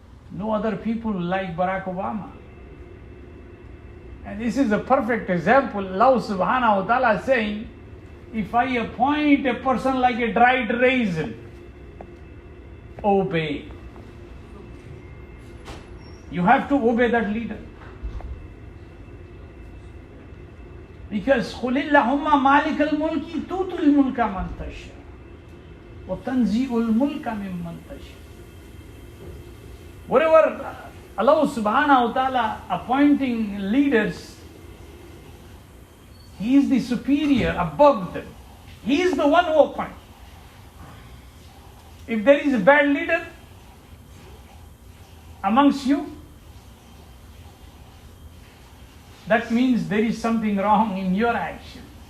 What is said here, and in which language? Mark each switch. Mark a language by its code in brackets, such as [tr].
[en] No other people like Barack Obama. And this is a perfect example. Allah subhanahu wa ta'ala is saying, if I appoint a person like a dried raisin, obey. You have to obey that leader. Because [ar] قُلِ اللَّهُمَّ مَالِكَ الْمُلْكِ تُؤْتِي الْمُلْكَ مَنْ تَشَاءُ وَتَنْزِعُ الْمُلْكَ مِمَّنْ تَشَاءُ. [en] Whatever Allah subhanahu wa ta'ala appointing leaders, He is the superior above them. He is the one who appoints. If there is a bad leader amongst you, that means there is something wrong in your action.